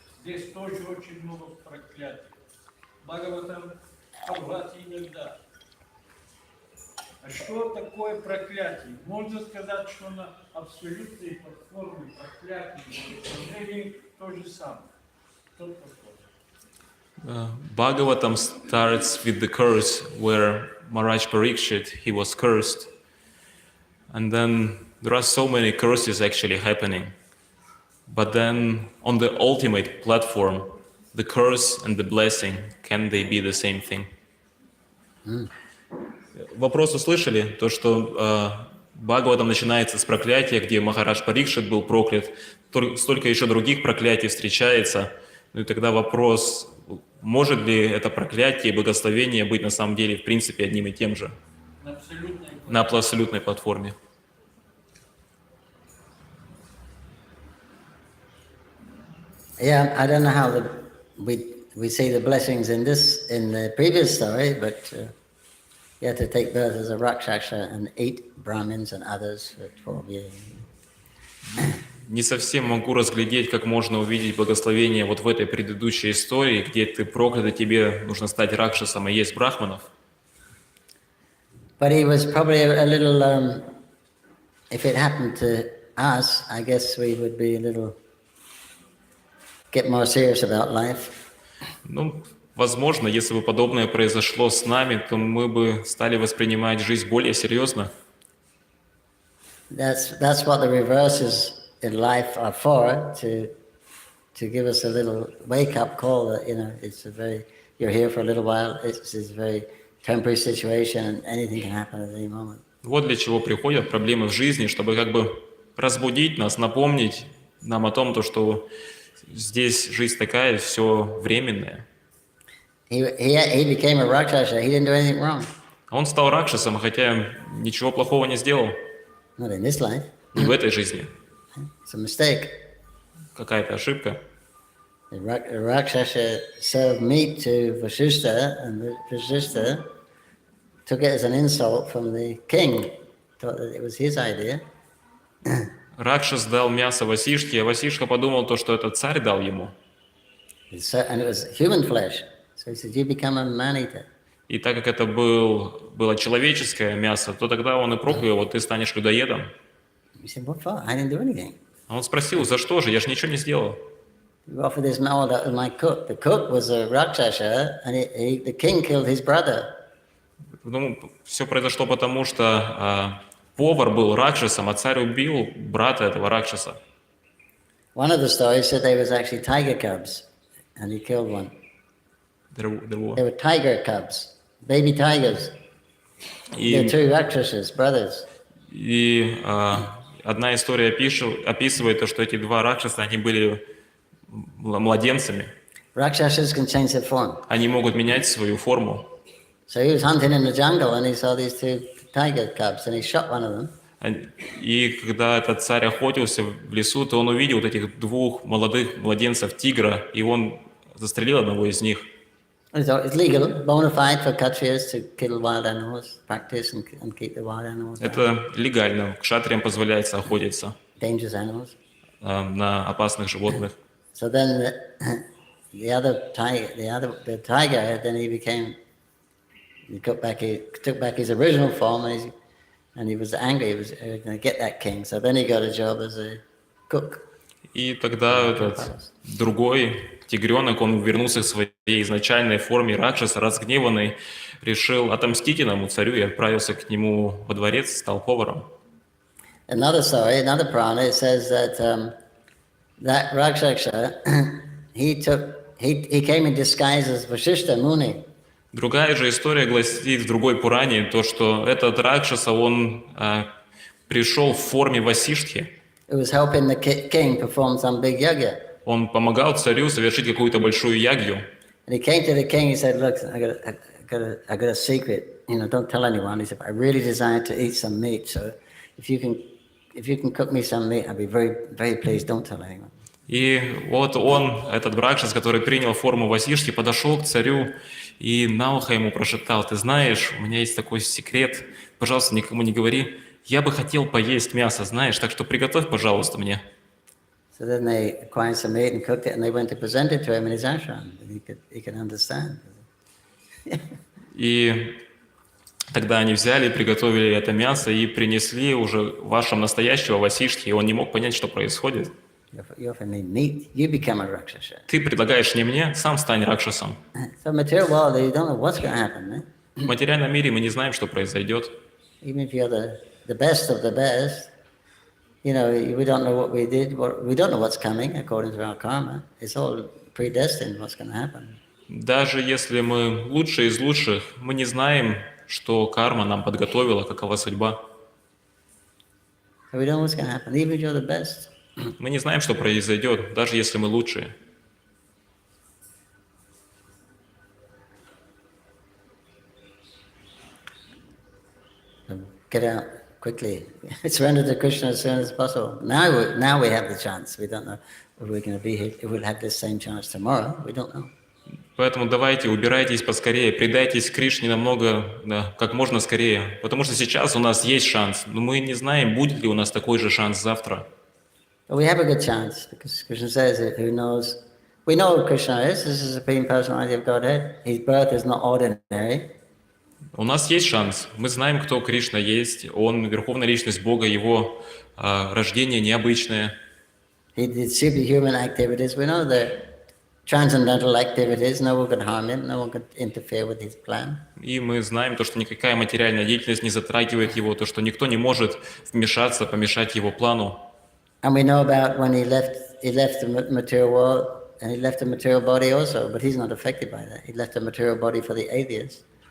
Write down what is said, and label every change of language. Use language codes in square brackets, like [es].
[ru] Здесь тоже очень много проклятий. Бхагаватам Бхагават иногда. А что такое проклятие? Можно сказать, что на абсолютной платформе проклятие то же самое. Тот подход. [en] Bhagavatam starts with the curse where Maharaj Parikshit, he was cursed. And then there are so many curses actually happening. But then on the ultimate platform, the curse and the blessing, can they be the same thing? [ru] Вопрос услышали? То, что Бхагаватам начинается с проклятия, где Махарадж Парикшит был проклят, столько еще других проклятий встречается. Ну и тогда вопрос, может ли это проклятие и благословение быть на самом деле в принципе одним и тем же? На абсолютной платформе. [en] Yeah, I don't know how we see the blessings in the previous story, but you have to take birth as a Rakshasa and 8 Brahmins and others for 12 years. [ru] Не совсем могу разглядеть, как можно увидеть благословение вот в этой предыдущей истории, где ты проклят, и тебе нужно стать ракшасом и есть брахманов. [en] But he was probably a little, if it happened to us, I guess we would be a little, get more serious about life. [ru] Ну, возможно, если бы подобное произошло с нами, то мы бы стали воспринимать жизнь более серьезно. [en] That's what the reverses in life are for, to give us a little wake-up call that, it's you're here for a little while, it's a very temporary situation and anything can happen at any moment. [ru] Вот для чего приходят проблемы в жизни, чтобы как бы разбудить нас, напомнить нам о том, что здесь жизнь такая, все временное. [en] He became a Rakshasa, he didn't do anything wrong. [ru] Он стал ракшасом, хотя ничего плохого не сделал. [en] Not in this life. [ru] Не в этой жизни. [en] It's a mistake. [ru] Какая-то ошибка. [en] The Rakshasa served meat to Vasishtha, and Vasishtha took it as an insult from the king, thought that it was his idea. [ru] Ракшас дал мясо Васишке, а Васишка подумал то, что это царь дал ему. [en] And it was human flesh. So he said, you become a man-eater. [ru] И так как это было человеческое мясо, то тогда он и проклял его, ты станешь людоедом. [en] He said, what for? I didn't do anything. [ru] А он спросил, за что же? Я же ничего не сделал. [en] You offered this meal to my cook. The cook was a Rakshasa, and the king killed his brother. [ru] Ну, все произошло потому, что повар был ракшасом, а царь убил брата этого ракшаса. [en] One of the stories said they was actually tiger cubs, and he killed one. They were tiger cubs, baby tigers. They're two Rakshasas, brothers. [ru] И одна история описывает то, что эти два ракшаса, они были младенцами. [en] Rakshasas can change their form. [ru] Они могут менять свою форму. [en] So he was hunting in the jungle, and he saw these two tiger cubs, and he shot one of them. [ru] И когда этот царь охотился в лесу, то он увидел вот этих двух молодых младенцев тигра, и он застрелил одного из них. [en] It's legal, bona fide for Kshatriyas to kill wild animals, practice and keep the wild animals. [ru] Это легально. Кшатриям позволяется охотиться [en] Dangerous animals. [ru] На опасных животных. [en] So then the tiger, then he took back his original form, and And he was angry, he was going to get that king. So then he got a job as a cook. [ru] И тогда этот другой тигренок, он вернулся к своей изначальной форме ракшаса, разгневанный, решил отомстить иному царю и отправился к нему во дворец, стал поваром. [en] Another story, another Purana, it says that that Rakshasa, he came in disguise as Vasishta Muni. [ru] Другая же история гласит в другой Пуране, то, что этот Ракшаса, он пришел в форме Васиштхи. [en] It was helping the king perform some big yagya. [ru] Он помогал царю совершить какую-то большую ягью. [en] And he came to the king, he said, look, I got a secret, don't tell anyone. He said, I really desire to eat some meat, so if you can cook me some meat, I'll be very, very pleased, don't tell anyone. [ru] И вот он, этот Ракшас, который принял форму Васиштхи, подошел к царю и на ухо ему прошептал: ты знаешь, у меня есть такой секрет, пожалуйста, никому не говори, я бы хотел поесть мясо, знаешь, так что приготовь, пожалуйста, мне. [en] So then they acquired some meat and cooked it, and they went to present it to him in his ashram. He could understand. [ru] И тогда они взяли, приготовили это мясо и принесли уже вашему настоящего Васиштхи, и он не мог понять, что происходит. [en] You offer me meat, you become a Rakshasa. [ru] Ты предлагаешь не мне, сам стань Ракшасом. [en] So material world, you don't know what's going to happen. [ru] В материальном мире мы не знаем, что произойдет. [en] Even if you're the best of the best, we don't know what we did. We don't know what's coming according to our karma. It's all predestined what's going to happen. [ru] Даже если мы лучшие из лучших, мы не знаем, что карма нам подготовила, какова судьба. [en] So we don't know what's going to happen, even if you're the best. [ru] Мы не знаем, что произойдет, даже если мы лучшие. [en] Get out quickly. Surrender to Krishna as soon as possible. Now we have the chance. We don't know if we're going to be here. If we'll have this same chance tomorrow. We don't know. [ru] Поэтому давайте, убирайтесь поскорее, предайтесь Кришне как можно скорее. Потому что сейчас у нас есть шанс, но мы не знаем, будет ли у нас такой же шанс завтра. [en] But we have a good chance, because Krishna says that who knows. We know who Krishna is. This is the Supreme Personality of Godhead. His birth is not ordinary. [ru] У нас есть шанс. Мы знаем, кто Кришна есть. Он Верховная Личность Бога, Его рождение необычное. [en] He did superhuman activities. We know the transcendental activities. No one could harm him. No one could interfere with his plan. [ru] И мы знаем то, что никакая материальная деятельность не затрагивает его, то, что никто не может вмешаться, помешать его плану. [en] And we know about when he left the material world, and he left the material body also, but he's not affected by that. He left the material body for the atheists.